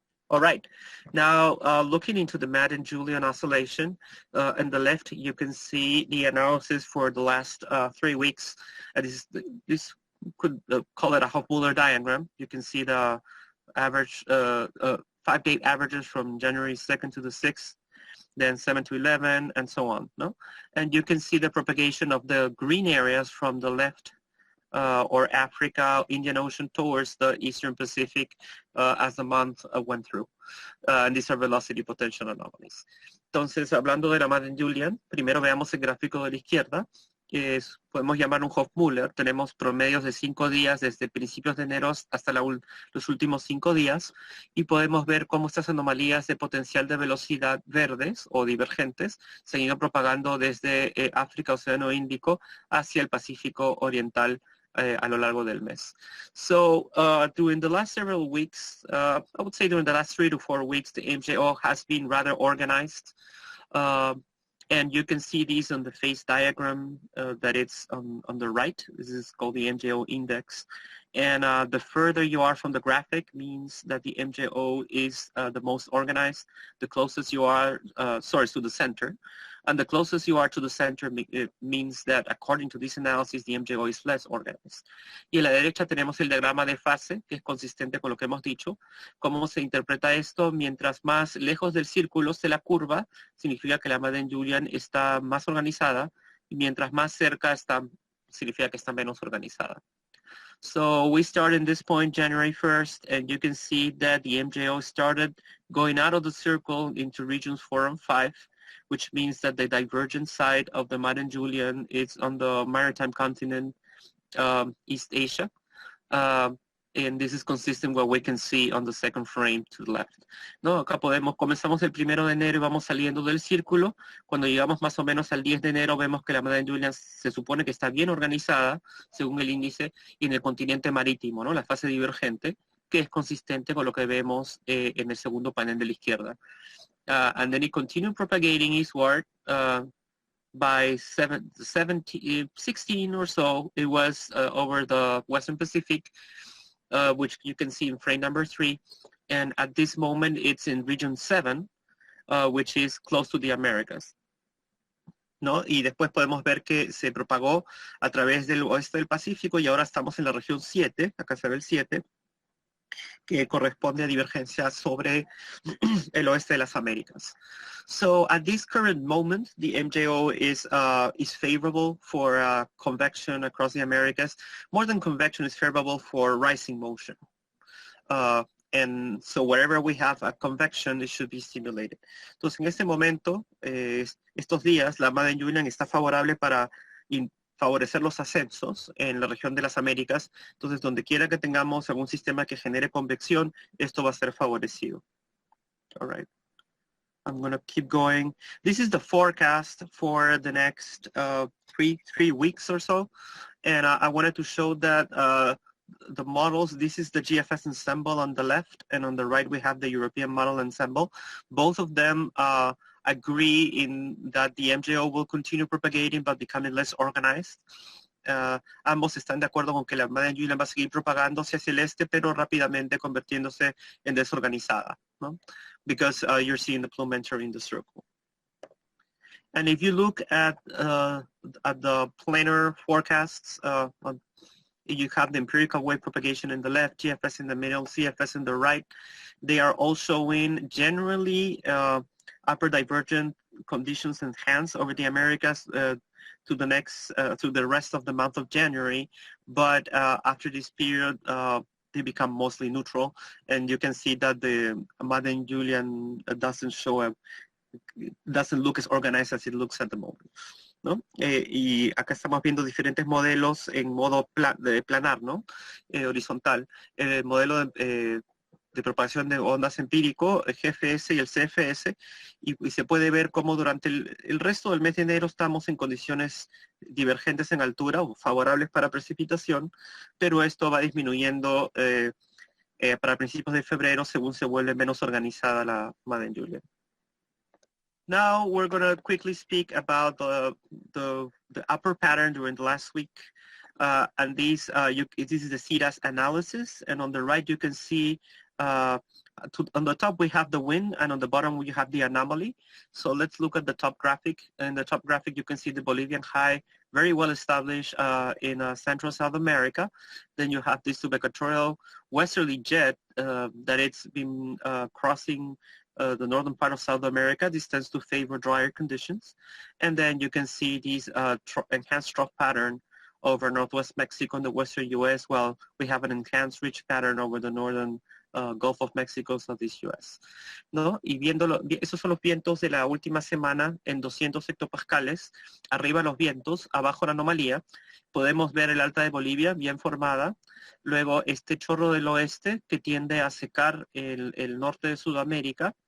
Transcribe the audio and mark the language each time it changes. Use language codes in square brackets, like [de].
[en] All right. Now, looking into the Madden Julian oscillation, on the left, you can see the analysis for the last 3 weeks. This could call it a Hofmuller diagram. You can see the average 5-day averages from January 2nd to the 6th, then 7 to 11, and so on. No, and you can see the propagation of the green areas from the left. Or Africa, Indian Ocean towards the Eastern Pacific as the month went through. And these are velocity potential anomalies. [es] Entonces, hablando de la Madden Julian, primero veamos el gráfico de la izquierda. Podemos llamar un Hofmuller. Tenemos promedios de 5 días desde principios de enero hasta los últimos 5 días y podemos ver cómo estas anomalías de potencial de velocidad verdes o divergentes se han ido propagando desde África, Océano Índico hacia el Pacífico Oriental a lo largo del mes. [en] So during the last several weeks, I would say during the last 3 to 4 weeks, the MJO has been rather organized. And you can see these on the phase diagram that it's on the right. This is called the MJO index. And the further you are from the graphic means that the MJO is the most organized. The closest you are, to the center. And the closest you are to the center it means that according to this analysis, the MJO is less organized. [es] Y a la derecha tenemos el diagrama de fase, que es consistente con lo que hemos dicho. ¿Cómo se interpreta esto? Mientras más lejos del círculo esté la curva, significa que la Madden Julian está más organizada, y mientras más cerca está, significa que está menos organizada. [en] So we start in this point, January 1st, and you can see that the MJO started going out of the circle into regions 4 and 5, which means that the divergent side of the Madden Julian is on the maritime continent, East Asia. And this is consistent with what we can see on the second frame to the left. [es] ¿No? Acá comenzamos el 1 de enero y vamos saliendo del círculo. Cuando llegamos más o menos al 10 de enero vemos que la Madden Julian se supone que está bien organizada, según el índice, y en el continente marítimo, ¿no? La fase divergente, que es consistente con lo que vemos en el segundo panel de la izquierda. [en] And then it continued propagating eastward by 16 or so. It was over the Western Pacific, which you can see in frame number 3. And at this moment, it's in region 7, which is close to the Americas. [es] ¿No? Y después podemos ver que se propagó a través del oeste del Pacífico y ahora estamos en la región 7, acá se ve el 7, que corresponde a divergencia sobre el oeste de las Américas. [en] So at this current moment, the MJO is favorable for convection across the Americas. More than convection, is favorable for rising motion. And so wherever we have a convection, it should be stimulated. [es] Entonces, en este momento, estos días, la Madden Julian está favorable para favorecer los ascensos en la región de las Américas. Entonces, donde quiera que tengamos algún sistema que genere convección, esto va a ser favorecido. [en] All right. I'm going to keep going. This is the forecast for the next three weeks or so. And I wanted to show that the models, this is the GFS ensemble on the left, and on the right we have the European model ensemble. Both of them agree in that the MJO will continue propagating but becoming less organized. [es] Ambos están de acuerdo con que la Madden Julian va a seguir propagándose hacia el este, pero rápidamente convirtiéndose en desorganizada, ¿no? [en] Because you're seeing the plume entering the circle. And if you look at the planar forecasts, you have the empirical wave propagation in the left, GFS in the middle, CFS in the right. They are all showing generally upper divergent conditions enhanced over the Americas to the rest of the month of January. But after this period, they become mostly neutral. And you can see that the Madden Julian doesn't look as organized as it looks at the moment. [es] ¿No? Y acá estamos viendo diferentes modelos en modo planar, ¿no? Horizontal. El modelo de propagación de ondas empírico, el GFS y el CFS, y se puede ver cómo durante el resto del mes de enero estamos en condiciones divergentes en altura o favorables para precipitación, pero esto va disminuyendo para principios de febrero según se vuelve menos organizada la Madden Julian. [en] Now we're going to quickly speak about the upper pattern during the last week. And this is the CEDAS analysis. And on the right, you can see on the top we have the wind, and on the bottom we have the anomaly. So let's look at the top graphic. In the top graphic you can see the Bolivian high, very well established in Central South America. Then you have this subequatorial westerly jet that it's been crossing the northern part of South America. This tends to favor drier conditions. And then you can see these enhanced trough pattern over northwest Mexico and the western U.S., while we have an enhanced ridge pattern over the northern Gulf of Mexico, Southeast U.S. [es] ¿No? Y viendo, esos son los vientos de la última semana en 200 hectopascales. Arriba los vientos, abajo la anomalía. Podemos ver el alta de Bolivia bien formada. Luego este chorro del oeste que tiende a secar el norte de Sudamérica.